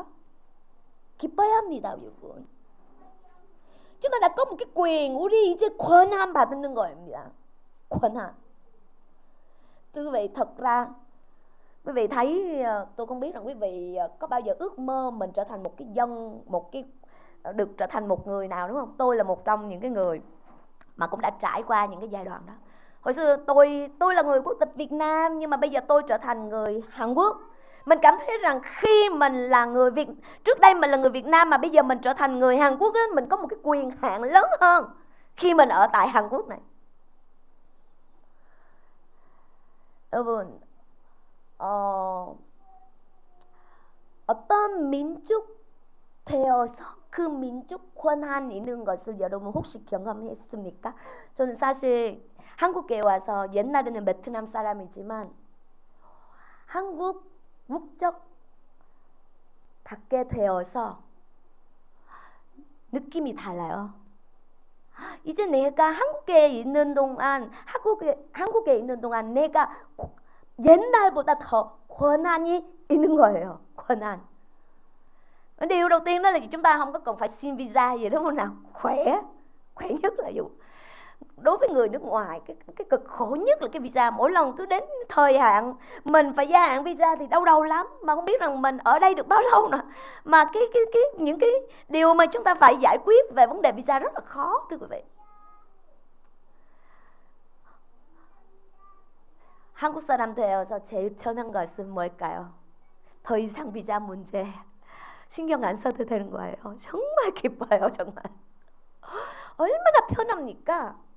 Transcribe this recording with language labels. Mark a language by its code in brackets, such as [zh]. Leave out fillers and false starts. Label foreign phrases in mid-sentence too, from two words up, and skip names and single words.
[ko] 기뻐야 합니다, 여러분. [vi] Chúng ta đã có một cái quyền, [ko] 우리 이제 권한 받는 거입니다. 권한. [vi] Thưa quý vị, thật ra quý vị thấy, tôi không biết rằng quý vị có bao giờ ước mơ mình trở thành được trở thành một người nào, đúng không? Tôi là một trong những cái người mà cũng đã trải qua những cái giai đoạn đó. Hồi xưa tôi là người quốc tịch Việt Nam, nhưng mà bây giờ tôi trở thành người Hàn Quốc. Mình cảm thấy rằng khi mình là người trước đây mình là người Việt Nam mà bây giờ mình trở thành người Hàn Quốc, mình có một cái quyền hạn lớn hơn khi mình ở tại Hàn Quốc này. [ko] 여러분, 어떤 민족 되어서 그 민족 권한 있는 것을 여러분 혹시 경험했습니까? 저는 사실 한국에 와서 옛날에는 베트남 사람이지만 한국 국적 받게 되어서 느낌이 달라요. 이제 내가 한국에 있는 동안 내가 옛날보다 더 권한이 있는 거예요. 권한. [vi] Điều đầu tiên đó là chúng ta không có cần phải xin visa gì, đúng không nào? Khỏe nhất là dù đối với người nước ngoài, cái cực khổ nhất là cái visa. Mỗi lần cứ đến thời hạn mình phải gia hạn visa thì đau đầu lắm, mà không biết rằng mình ở đây được bao lâu nữa. Mà những cái điều mà chúng ta phải giải quyết về vấn đề visa rất là khó, thưa quý vị. [ko] 한국 사람 되어서 제일 편한 것은 뭘까요? 더 이상 비자 문제 신경 안 써도 되는 거예요. 정말 기뻐요, 정말. 얼마나 편합니까?